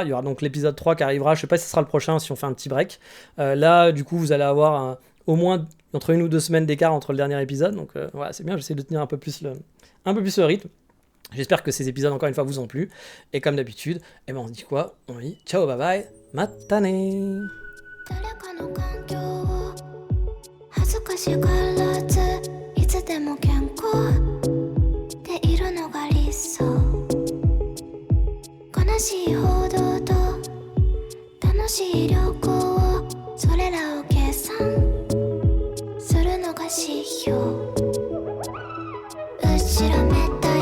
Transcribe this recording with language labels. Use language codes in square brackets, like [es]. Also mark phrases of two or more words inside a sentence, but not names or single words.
[fr] Il y aura donc l'épisode 3 qui arrivera. Je sais pas si ce sera le prochain, si on fait un petit break. Là, du coup, vous allez avoir au moins entre 1 ou 2 semaines d'écart entre le dernier épisode. Donc voilà, c'est bien, j'essaie de tenir un peu plus le rythme. J'espère que ces épisodes, encore une fois, vous ont plu. Et comme d'habitude, on se dit quoi? On dit ciao, [en] bye bye, [fr] matane. [ja] 恥ずかしがらずいつでも健康でいるのが理想悲しい報道と楽しい旅行それらを計算するのが指標後ろめ